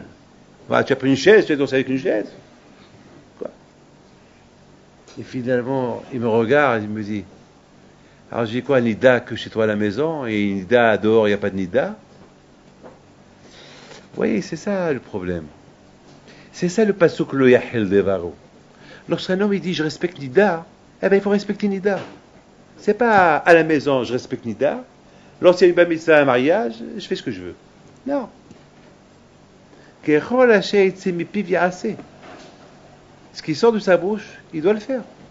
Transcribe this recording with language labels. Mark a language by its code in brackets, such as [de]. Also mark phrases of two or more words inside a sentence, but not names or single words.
[fr] Bah, tu as pris une chaise, tu as dansé avec une chaise. Quoi? Et finalement, il me regarde, il me dit, alors j'ai quoi, Nida que chez toi à la maison, et Nida dehors, il n'y a pas de Nida? Oui, c'est ça le problème. C'est ça le pasuk [he] לא יחל דברו. [fr] Lorsqu'un homme il dit je respecte Nida, eh bien il faut respecter Nida. C'est pas à la maison je respecte Nida. Lorsqu'il y a une [he] בר מצווה, [fr] un mariage, je fais ce que je veux. Non. Ce qui sort de sa bouche, il doit le faire.